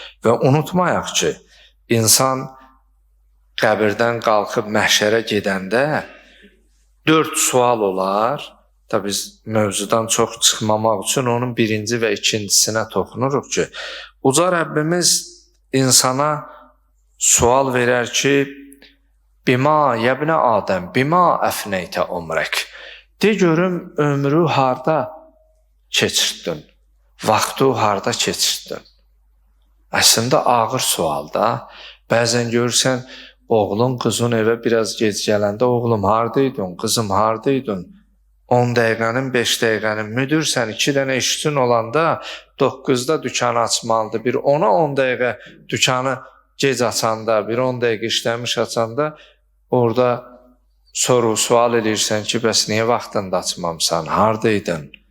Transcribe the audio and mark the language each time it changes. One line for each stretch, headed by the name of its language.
Azerbaijani: Və unutmayaq ki, insan qəbirdən qalxıb məhşərə gedəndə 4 sual olar. Da biz mövzudan çox çıxmamaq üçün onun birinci və ikincisinə toxunuruq ki, uca Rəbbimiz insana sual verər ki,
Arabic: Bima yəbnə Adəm, bima əfnəytə umrək.
Azerbaijani: De görüm, ömrü harda keçirdin? Vaxtı harda keçirdin? Əslində ağır sualda. Bəzən görürsən, oğlun, qızın evə biraz gec gələndə, oğlum hardaydın, qızım hardaydın? 10 dəqiqənin, 5 dəqiqənin, müdürsən 2 dənə işçin olanda 9-da dükkanı açmalıdır. Bir 10'a 10 dəqiqə dükkanı gec açanda, bir 10 dəqiqə işləmiş açanda orada soru-sual edirsən ki, bəs niyə vaxtında açmamısan, hardaydın?